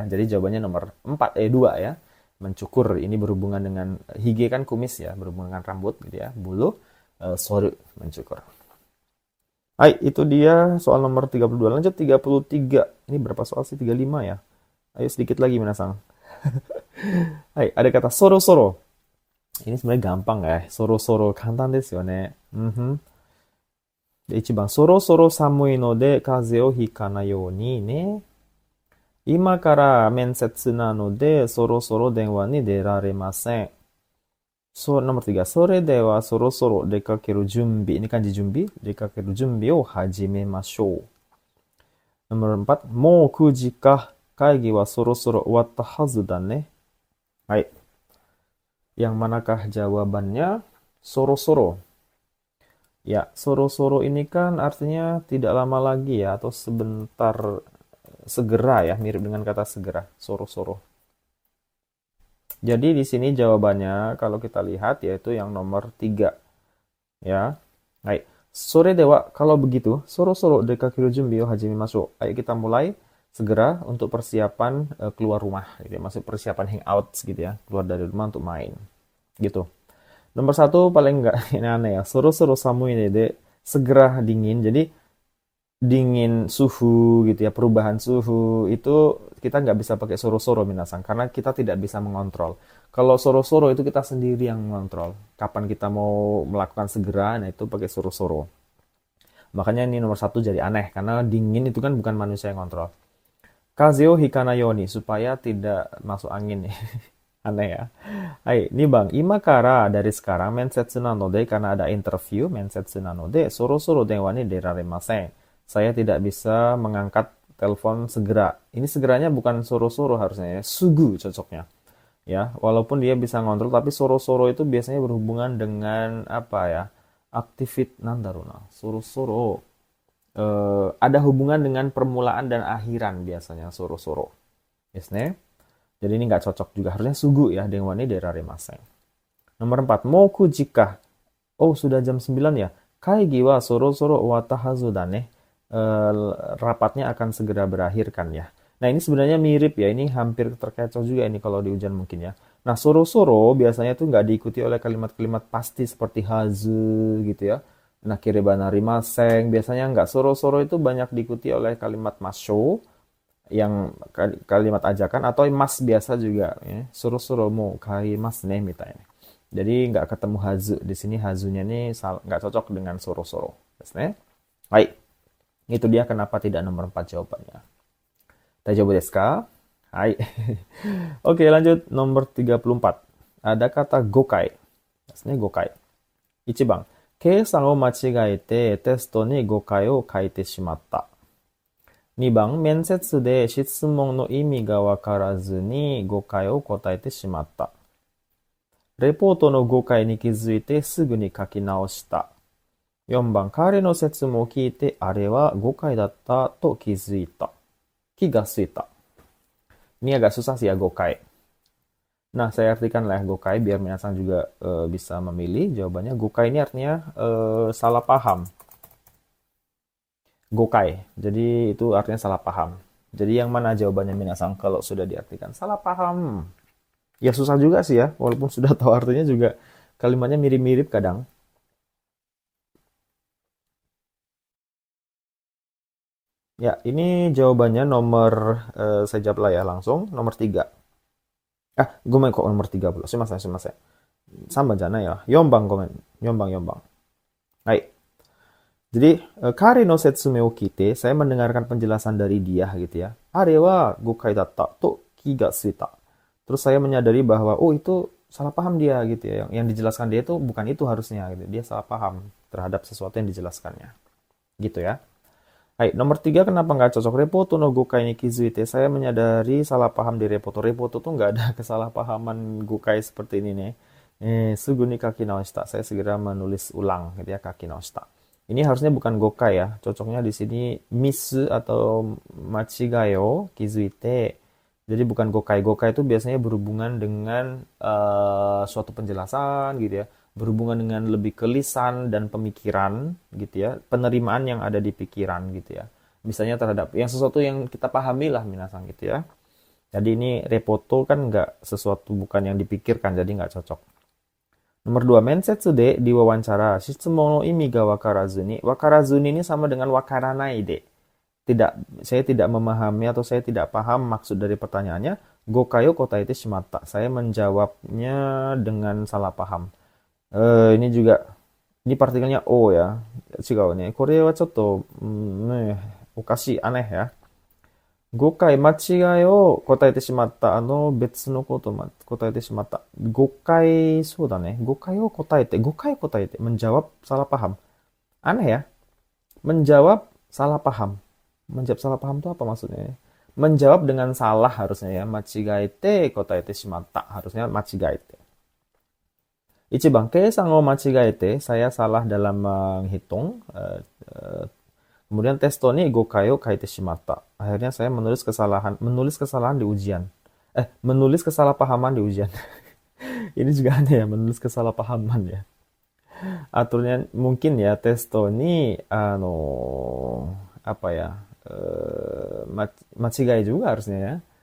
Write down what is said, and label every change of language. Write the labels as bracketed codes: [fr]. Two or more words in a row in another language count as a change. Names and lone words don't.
[id] Jadi jawabannya nomor 4 2 ya. Mencukur ini berhubungan dengan hige kan kumis ya, berhubungan dengan rambut gitu ya. Bulu soru mencukur. Hai, itu dia soal nomor 32. Lanjut 33. Ini berapa soal sih? 35 ya. Ayo sedikit lagi minasang. Hai, ada kata soro-soro. Ini sebenarnya gampang ya. [ja] そろそろ簡単ですよね. De, 1番、そろそろ寒いので風邪をひかないようにね。今から面接なので、そろそろ電話に出られません。 [id] nomor 3. [ja] それではそろそろ出かける準備。 [id] Ini kanji jumbi. [ja] 出かける準備を始めましょう。 [id] nomor 4. [ja] もう9時か。会議はそろそろ終わったはずだね。 [id] はい。 Yang manakah jawabannya? Soro-soro. Ya, soro-soro ini kan artinya tidak lama lagi ya, atau sebentar, segera ya, mirip dengan kata segera, soro-soro. Jadi di sini jawabannya kalau kita lihat yaitu yang nomor 3 ya. Baik. [ja] それでは, [id] kalau begitu, [ja] そろそろ出かける準備を始めましょう. [id] Ayo kita mulai segera untuk persiapan keluar rumah gitu ya. Maksud persiapan hangout gitu ya, keluar dari rumah untuk main. Gitu. Nomor 1 paling enggak ini aneh ya. [ja] そろそろ寒いで, [id] segera dingin. Jadi dingin suhu gitu ya, perubahan suhu itu kita nggak bisa pakai soro-soro minasang karena kita tidak bisa mengontrol. Kalau soro-soro itu kita sendiri yang mengontrol. Kapan kita mau melakukan segera, nah itu pakai soro-soro. Makanya ini nomor 1 jadi aneh karena dingin itu kan bukan manusia yang kontrol. [ja] 風邪を引かないように [id] supaya tidak masuk angin nih. Aneh ya. Hai, ini Bang, imakara dari sekarang [ja] 面接なので [id] karena ada interview [ja] 面接なのでそろそろ電話に出られません. [id] Saya tidak bisa mengangkat telepon segera. Ini segeranya bukan soro-soro harusnya ya, sugu cocoknya. Ya, walaupun dia bisa ngontrol tapi soro-soro itu biasanya berhubungan dengan apa ya? Aktivit nandaruna. Soro-soro ada hubungan dengan permulaan dan akhiran biasanya soro-soro. Yes, ne? Jadi ini nggak cocok juga. Harusnya sugu ya. [ja] 電話に出られません. [id] Nomor 4. [ja] もう9時か. [id] Oh, sudah jam 9 ya. [ja] 会議はそろそろ終わったはずだね. [id] Rapatnya akan segera berakhir kan ya. Nah, ini sebenarnya mirip ya. Ini hampir terkecoh juga ini kalau di ujian mungkin ya. Nah, soro-soro biasanya tuh nggak diikuti oleh kalimat-kalimat pasti seperti hazu gitu ya. Nah, [ja] きればなりません. [id] Biasanya nggak. Soro-soro itu banyak diikuti oleh kalimat masho yang kalimat ajakan atau mas biasa juga ya. [ja] そろそろも帰りますねみたい. [id] Jadi nggak ketemu hazu di sini, hazunya ini nggak cocok dengan soro-soro. Baik. Itu dia kenapa tidak nomor 4 jawabannya. [ja] 大丈夫ですか?はい. [id] Oke, lanjut nomor 34. Ada kata gokai. Gokai. [ja] 1 番、計算を間違えてテストに誤解を書いてしまった。2番、面接で質問の意味がわからずに誤解を答えてしまった。レポートの誤解に気づいてすぐに書き直した。4番、彼の説明を聞いてあれは誤解だったと気がついた。 [id] Ini agak susah sih ya gokai. Nah, saya artikan lah gokai biar minasang juga bisa memilih. Jawabannya gokai ini artinya salah paham. Gokai. Jadi itu artinya salah paham. Jadi yang mana jawabannya minasang kalau sudah diartikan salah paham? Ya susah juga sih ya, walaupun sudah tahu artinya juga kalimatnya mirip-mirip kadang. Ya, ini jawabannya nomor saya jawab lah ya langsung, nomor 3. Gomen kok nomor 3 pula. Sumimasen. Sama jana ya. [ja] 4番ごめん. [id] Yombang. Baik. Jadi, [ja] 彼の説明を聞いて, [id] saya mendengarkan penjelasan dari dia gitu ya. [ja] あれは誤解だったと気がついた. [id] Terus saya menyadari bahwa oh itu salah paham dia gitu ya. Yang dijelaskan dia itu bukan itu harusnya gitu. Dia salah paham terhadap sesuatu yang dijelaskannya. Gitu ya. Hai, nomor 3 kenapa nggak cocok? [ja] レポートの誤解に気づいて. [id] Saya menyadari salah paham di repoto. Repoto tuh nggak ada kesalahpahaman gokai seperti ini nih. [ja] すぐに書き直した. [id] Saya segera menulis ulang gitu ya, [ja] 書き直した. [id] Ini harusnya bukan gokai ya. Cocoknya di sini misu atau [ja] 間違よ気づいて. [id] Jadi bukan gokai. Gokai itu biasanya berhubungan dengan suatu penjelasan gitu ya. berhubungan dengan lebih ke lisan dan pemikiran gitu ya, penerimaan yang ada di pikiran gitu ya. Misalnya terhadap yang sesuatu yang kita pahami lah minasang gitu ya. Jadi ini repoto kan nggak sesuatu bukan yang dipikirkan, jadi nggak cocok. Nomor 2, [ja] 面接で [id] di wawancara. [ja] 質問の意味がわからずに. わからずに [id] ini sama dengan [ja] わからないで. [id] Tidak, saya tidak memahami atau saya tidak paham maksud dari pertanyaannya. [ja] 誤解を答えてしまった. [id] Saya menjawabnya dengan salah paham. Ini juga, ini partikelnya o ya. [ja] 違うね。これはちょっと、おかし, [id] aneh ya. [ja] 誤解間違いを答えてしまった. 別のこと答えてしまった. 誤解、そうだね。誤解を答えて。誤解答えて. [id] Menjawab salah paham. Aneh ya. Menjawab salah paham. Menjawab salah paham itu apa maksudnya? Menjawab dengan salah harusnya ya. [ja] 間違えて答えてしまった. [id] Harusnya machigaete. [ja] 一番、計算を間違えて. [id] Saya salah dalam menghitung. [ja] Kemudian テストに誤解を書いてしまった. [id] Akhirnya saya menulis kesalahan di ujian. Menulis kesalahpahaman di ujian. Ini juga aneh ya, menulis kesalahpahaman ya. Aturnya mungkin ya [ja] テストに [id] apa ya? Machigai juga harusnya ya.